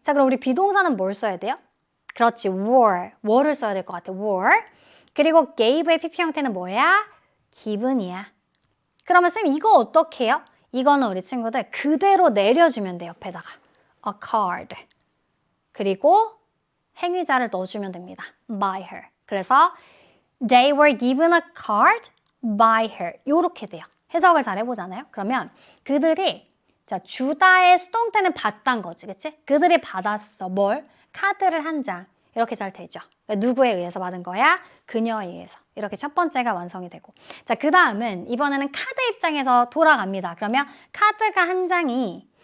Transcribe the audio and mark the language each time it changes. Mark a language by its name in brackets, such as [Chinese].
[Korean] 자, 그럼 우리 비동사는 뭘 써야 돼요? 그렇지, were를 써야 될 것 같아. [English] were. [Korean] 그리고 gave의 PP 형태는 뭐야? given이야. 그러면 쌤 이거 어떻게 해요? 이거는 우리 친구들 그대로 내려주면 돼, 옆에다가. [English] a card. [Korean] 그리고 행위자를 넣어주면 됩니다. [English] by her. 그래서 they were given a card by her. [Korean] 요렇게 돼요. 해석을 잘 해보잖아요. 그러면 그들이 자, 주다의 수동태는 받단 거지, 그치? 그들이 받았어. 뭘? 카드를 한 장. 이렇게 잘 되죠. 누구에 의해서 받은 거야? 그녀에 의해서. 이렇게 첫 번째가 완성이 되고. 자, 그 다음은 이번에는 카드 입장에서 돌아갑니다. 그러면 카드가 한 장이